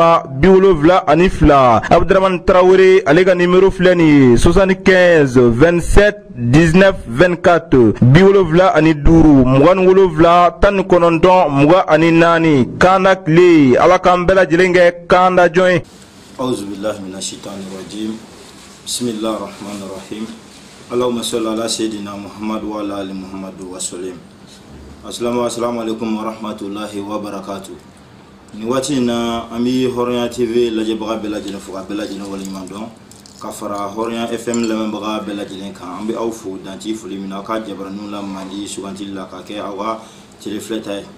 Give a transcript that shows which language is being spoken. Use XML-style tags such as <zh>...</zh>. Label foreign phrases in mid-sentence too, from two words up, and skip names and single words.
<bm>83 Abdramane Traoré ale ka nimero filɛ nin ye 75 27 19 24 75 24 Kanda kle ala k'an bɛɛ lajɛlen kɛ kanda jɔn ye.</bm> <ar>أعوذ بالله من الشيطان الرجيم بسم الله الرحمن الرحيم. اللهم صل على سيدنا محمد وعلى آل محمد وسلم. السلام عليكم ورحمة الله وبركاته.</ar> <bm>Ni waati na ami Hɔrɔnya TV lajɛbaga bɛɛ lajɛlen fo ka bɛɛ lajɛlen waleɲuman dɔn ka fara Hɔrɔnya FM lamɛnbaga bɛɛ lajɛlen kan. An bɛ aw fo danti foli min na aw ka jabaraniw la mandi sugantili la ka kɛ aw ka telefilɛta ye.</bm>